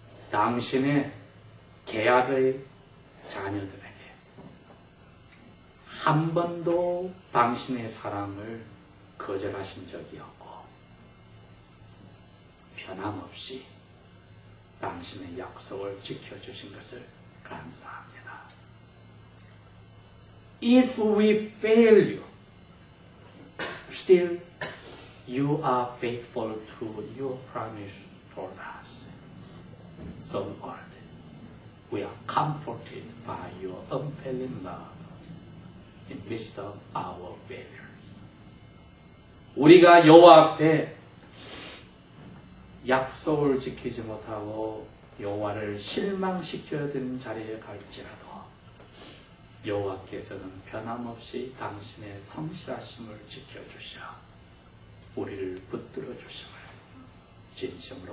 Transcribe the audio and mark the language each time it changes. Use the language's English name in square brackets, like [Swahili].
[Korean] 당신의 계약의 자녀들에게 한 번도 당신의 사랑을 거절하신 적이 없고 변함없이 당신의 약속을 지켜주신 것을 감사합니다. [English] if we fail you, still you are faithful to your promise toward us. So Lord, we are comforted by your unfailing love in midst of our failures. [Korean] 우리가 여호와 앞에 약속을 지키지 못하고 여호와를 실망시켜야 되는 자리에 갈지라도 여호와께서는 변함없이 당신의 성실하심을 지켜주셔 우리를 붙들어 주심을 진심으로